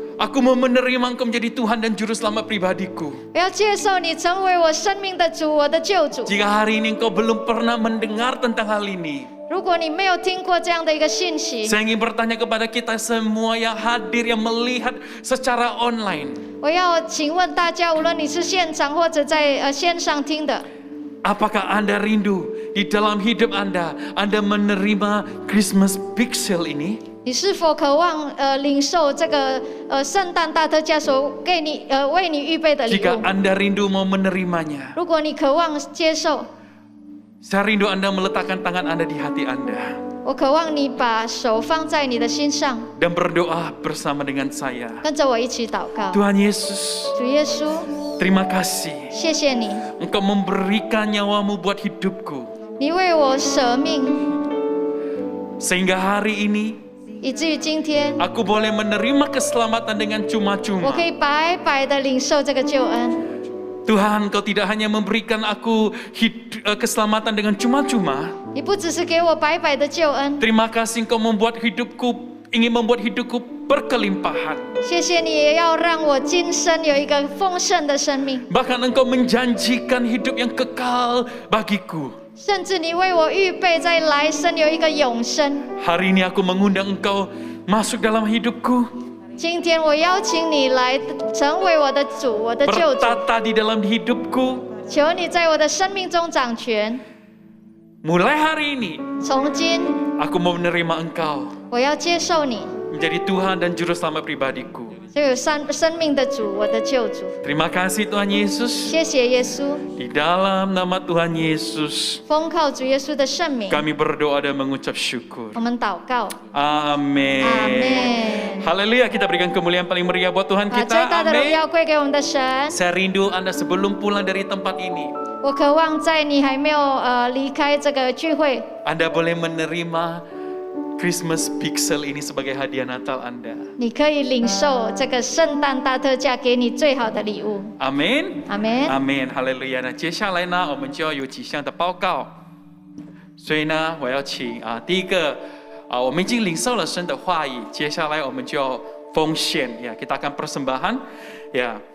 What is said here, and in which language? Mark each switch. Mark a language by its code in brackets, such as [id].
[id] Aku mau menerima Engkau menjadi Tuhan dan Juru Selamat pribadiku. [zh] 我要接受你成为我生命的主，我的救主。 [id] Jika hari ini Engkau belum pernah mendengar tentang hal ini, [zh] 如果你没有听过这样的一个信息， [id] saya ingin bertanya kepada kita semua yang hadir, yang melihat secara online. [zh] 我要请问大家，无论你是现场或者在线上听的， [id] Apakah Anda rindu di dalam hidup Anda menerima Christmas Big Sale ini? [zh] 你是否渴望领受这个圣诞大特价所给你为你预备的礼 [id] Jika [zh] 物？ [id] Anda rindu mau menerimanya, [zh] 如果你渴望接受， [id] saya rindu Anda meletakkan tangan Anda di hati Anda [zh] 我渴望你把手放在你的心上， [id] dan berdoa bersama dengan saya. [zh] 跟着我一起祷告。 [id] Tuhan Yesus, [zh] 主耶稣， [id] terima kasih [zh] 谢谢你， [id] Engkau memberikan nyawamu buat hidupku. [zh] 你为我舍命， [id] Sehingga hari ini [zh] 以至于今天 [id] aku boleh menerima keselamatan dengan [zh] 我 [id] cuma-cuma. [zh] 可以白白的领受这个救恩。 [id] Tuhan, Engkau tidak hanya memberikan aku keselamatan dengan cuma-cuma. [zh] 你不只是给我白白的救恩， [id] Terima kasih Engkau ingin membuat hidupku berkelimpahan. [zh] 谢谢你也要让我今生有一个丰盛的生命， [id] Bahkan Engkau menjanjikan hidup yang kekal bagiku. [zh] 甚至你为我预备在来生有一个永生。 [id] Hari ini aku mengundang Engkau masuk dalam hidupku. [zh] 今天我邀请你来成为我的主，我的救主。 [id] Bertata di dalam hidupku. [zh] 求你在我的生命中掌权。 [id] Mulai hari ini [zh] 从今， [id] aku mau menerima Engkau [zh] 我要接受你， [id] menjadi Tuhan dan Juru Selamat pribadiku. [zh] 就有生命的主，我的救主。 [id] Terima kasih Tuhan Yesus. [zh] 谢谢耶稣， [id] Di dalam nama Tuhan Yesus, [zh] 奉靠主耶稣的圣名， [id] kami berdoa dan mengucap syukur. [zh] 我们祷告。 [id] Amin. Amin. Haleluya, kita berikan kemuliaan paling meriah buat Tuhan [zh] 把 [id] kita. [zh] 最大的荣 [id] Amin. [zh] 耀归给我们的神。 [id] Saya rindu Anda sebelum pulang dari tempat ini, [zh] 我渴望在你还没有离开这个聚会， [id] Anda boleh menerima Christmas Pixel ini sebagai hadiah Natal Anda. [zh] 你可以领受这个圣诞大特价给你最好的礼物。 [id] Amin. [zh] 阿门。 [id] Amin. Haleluya. [zh] 那接下来呢，我们就要有几项的报告。所以呢，我要请第一个我们已经领受了神的话语，接下来我们就要奉献呀， [id] kita akan persembahan ya。